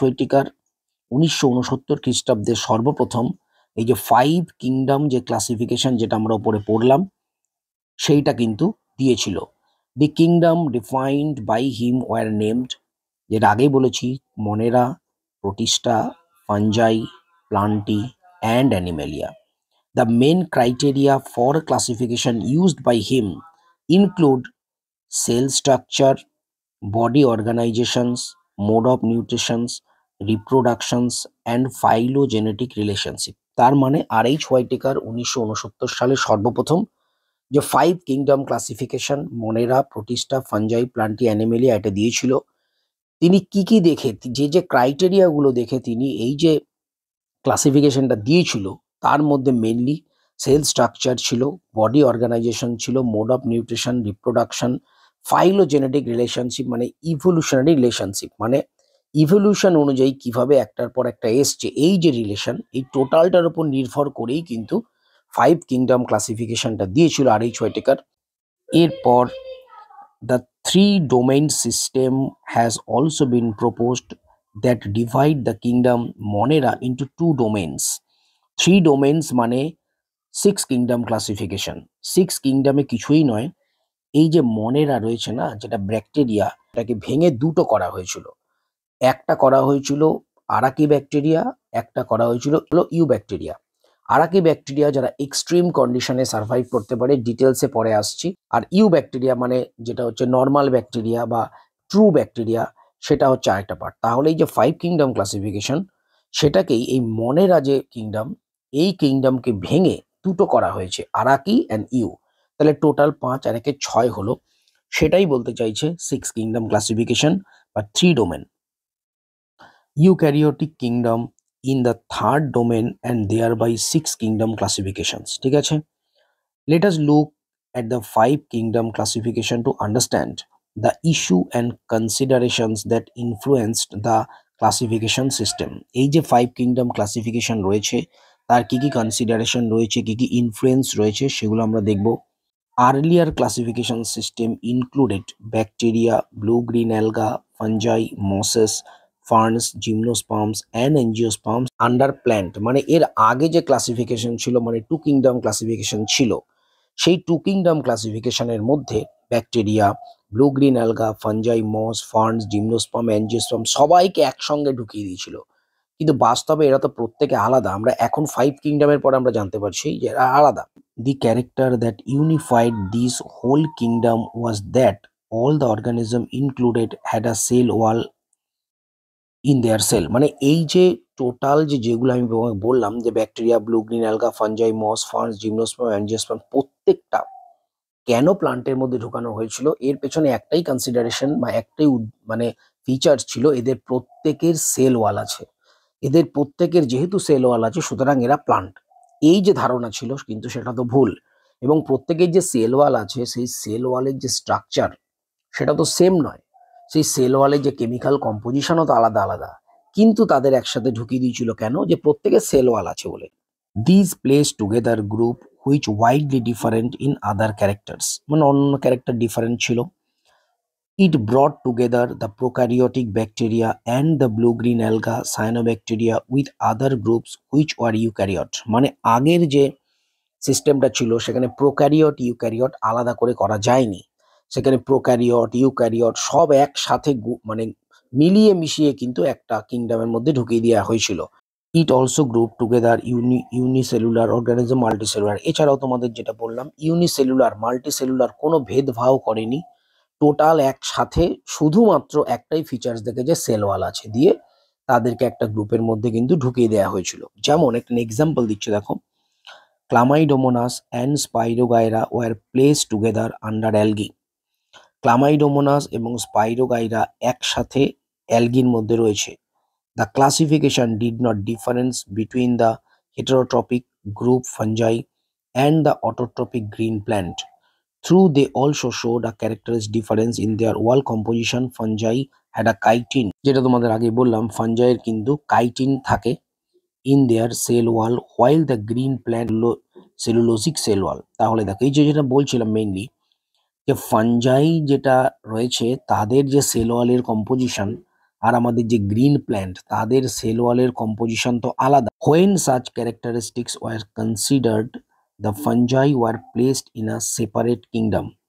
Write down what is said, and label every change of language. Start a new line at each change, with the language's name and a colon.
Bangla: Whittaker 1969 খ্রিস্টাব্দে সর্বপ্রথম এই যে 5 কিংডম যে ক্লাসিফিকেশন যেটা আমরা উপরে পড়লাম সেইটা কিন্তু দিয়েছিল।
English: The kingdom defined by him were named, যেটা আগেই বলেছি, Monera, Protista, Fungi, Plantae and Animalia. The main criteria for classification used by him include cell structure, body organizations, mode of mutations, reproductions, and phylogenetic relationship.
Bangla: তার মানে আর.এইচ. হোয়াইটেকার 1969 সালে সর্বপ্রথম যে 5 kingdom classification মনেরা, Protista, fungi, plenty, Animalia এটা দিয়েছিল। তিনি কি দেখে, যে ক্রাইটেরিয়া গুলো দেখে তিনি এই যে ক্লাসিফিকেশনটা দিয়েছিল, তার মধ্যে মেনলি সেল স্ট্রাকচার ছিল, বডি অর্গানাইজেশন ছিল, mode of nutrition, reproduction, phylogenetic relationship মানে ইভলিউশনারি রিলেশনশিপ মানে ইভলিউশন অনুযায়ী কিভাবে একটার পর একটা এসছে, এই যে রিলেশন, এই টোটালটার উপর নির্ভর করেই কিন্তু 5 কিংডম ক্লাসিফিকেশনটা দিয়েছিল আর.এইচ. হোয়াইটেকার।
English: এরপর the three domain system has also been proposed that divide the kingdom Monera into 2 domains.
Bangla: 3 domains মানে 6 কিংডম ক্লাসিফিকেশন। 6 কিংডমে কিছুই নয়, এই যে মনেরা রয়েছে না, যেটা ব্যাকটেরিয়া, এটাকে ভেঙে দুটো করা হয়েছিল। একটা করা হয়েছিল আরাকি ব্যাকটেরিয়া, একটা করা হয়েছিল ইউ ব্যাকটেরিয়া। আরাকি ব্যাকটেরিয়া যারা এক্সট্রিম কন্ডিশনে সার্ভাইভ করতে পারে, ডিটেলসে পরে আসছি। আর ইউ ব্যাকটেরিয়া মানে যেটা হচ্ছে নর্মাল ব্যাকটেরিয়া বা ট্রু ব্যাকটেরিয়া, সেটা হচ্ছে আরেকটা পার্ট। তাহলে এই যে 5 কিংডম ক্লাসিফিকেশন, সেটাকেই এই মনেরা যে কিংডম, এই কিংডমকে ভেঙে দুটো করা হয়েছে, আরাকি অ্যান্ড ইউ। তাহলে টোটাল 5 আর 1 6 হলো। সেটাই বলতে চাইছে 6 কিংডম ক্লাসিফিকেশন বা 3 domain.
English: Eukaryotic kingdom in the third domain and thereby 6 kingdom classifications.
Bangla: ঠিক আছে?
English: Let us look at the 5 kingdom classification to understand the issue and considerations that influenced the classification system.
Bangla: এই যে 5 kingdom classification রয়েছে, তার কি consideration রয়েছে, কি influence রয়েছে, সেগুলো আমরা দেখব।
English: Earlier classification system included bacteria, blue-green alga, fungi, mosses, ferns, gymnosperms and angiosperms under plant.
Bangla: মানে এর আগে যে ক্লাসিফিকেশন ছিল, মানে 2 কিংডম ক্লাসিফিকেশন ছিল, সেই 2 কিংডম ক্লাসিফিকেশনের মধ্যে ব্যাকটেরিয়া, ব্লু গ্রিন অ্যালগা, ফাঞ্জাই, মস, ফার্নস, জিমনোস্পার্ম, এনজিওস্পার্ম সবাইকে একসঙ্গে ঢুকিয়ে দিয়েছিল। কিন্তু বাস্তবে এরা তো প্রত্যেকে আলাদা। আমরা এখন 5 কিংডমের পর আমরা জানতে পারছি যে এরা আলাদা।
English: The character that unified this whole kingdom was that all the organism included had a cell wall in their cell.
Bangla: মানে এই যে টোটাল যেগুলো আমি বললাম যে ব্যাকটেরিয়া, ব্লু গ্রিন অ্যালগা, ফাঞ্জাই, মস, ফার্নস, জিমনোস্পার্ম, অ্যাঞ্জিওস্পার্ম প্রত্যেকটা কেন প্লান্টের মধ্যে ঢুকানো হয়েছিল, এর পেছনে একটাই কনসিডারেশন বা একটাই মানে ফিচার ছিল, এদের প্রত্যেকের সেল ওয়াল আছে। এদের প্রত্যেকের যেহেতু সেল ওয়াল আছে, সুতরাং এরা প্লান্ট। এই যে ধারণা ছিল, কিন্তু সেটা তো ভুল। এবং প্রত্যেকের যে সেল ওয়াল আছে, সেই সেল ওয়ালের যে স্ট্রাকচার, সেটা তো সেম নয়। সেই সেল ওয়ালের যে কেমিক্যাল কম্পোজিশনও তো আলাদা আলাদা। কিন্তু তাদের একসাথে ঢুকিয়ে দিয়েছিল কেন? যে প্রত্যেকের সেল ওয়াল আছে বলে।
English: this place together group which widely different in other characters,
Bangla: মানে অন্য ক্যারেক্টার ডিফারেন্ট ছিল।
English: It brought together the prokaryotic bacteria and the blue-green alga cyanobacteria with other groups which were eukaryote.
Bangla: মানে আগের যে সিস্টেমটা ছিল, সেখানে প্রোক্যারিওট, ইউক্যারিওট আলাদা করে করা যায়নি। সেখানে প্রোক্যারিওট, ইউক্যারিওট সব একসাথে মানে মিলিয়ে মিশিয়ে কিন্তু একটা কিংডমের মধ্যে ঢুকিয়ে দেওয়া হয়েছিল।
English: It also group together unicellular organism, multicellular.
Bangla: এছাড়াও তোমাদের যেটা বললাম, ইউনিসেলুলার, মাল্টিসেলুলার কোনো ভেদভাব করেনি। টোটাল একসাথে শুধুমাত্র একটাই ফিচার্স দেখে যে সেল ওয়াল আছে, দিয়ে তাদেরকে একটা গ্রুপের মধ্যে কিন্তু ঢুকিয়ে দেওয়া হয়েছিল। যেমন একটা এক্সাম্পল দিচ্ছে, দেখো,
English: Chlamydomonas and Spirogyra were place together under algae.
Bangla: Chlamydomonas এবং স্পাইরোগাইরা একসাথে অ্যালগির মধ্যে রয়েছে।
English: The classification did not difference between the heterotrophic group fungi and the autotrophic green plant. Through they also showed a characteristic difference in their wall composition. Fungi had a chitin,
Bangla: যেটা তোমাদের আগে বললাম, ফাঞ্জাইয়ের কিন্তু chitin থাকে
English: in their cell wall while the green plant cellulosic cell wall.
Bangla: তাহলে দেখো, এই যেটা বলছিলাম মেইনলি, যে ফাঞ্জাই যেটা রয়েছে তাদের যে সেল ওয়ালের কম্পোজিশন, আর আমাদের যে গ্রিন প্ল্যান্ট তাদের সেল ওয়ালের কম্পোজিশন তো আলাদা।
English: When such characteristics were considered, the fungi were placed in a separate kingdom.